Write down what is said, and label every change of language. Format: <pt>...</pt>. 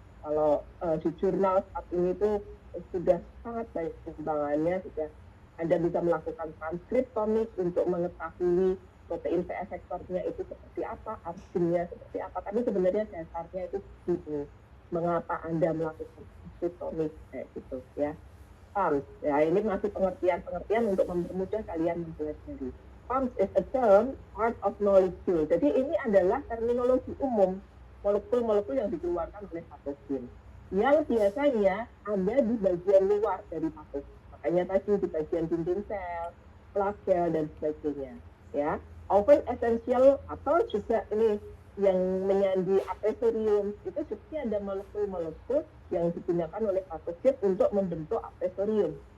<id>Kalau di jurnal saat ini tuh sudah sangat banyak perkembangannya, sudah Anda bisa melakukan transkriptomik untuk mengetahui protein V efektornya itu seperti apa, artinya seperti apa. Tapi sebenarnya dasarnya itu gitu. Mengapa Anda melakukan transkriptomik kayak gitu ya. PAMS, ya ini masih pengertian untuk mempermudah kalian mempelajari.</id> <en>PAMS is a term part of molecule.</en> <id>Jadi ini adalah terminologi umum molekul-molekul yang dikeluarkan oleh patogen yang biasanya ada di bagian luar dari patogen. Makanya tadi di bagian dinding sel, flagel dan sebagainya. ya,</id> <en>often essential,</en> <id>atau juga ini yang menyandi apesorium itu juga ada molekul-molekul yang digunakan oleh patogen untuk membentuk apesorium.</id>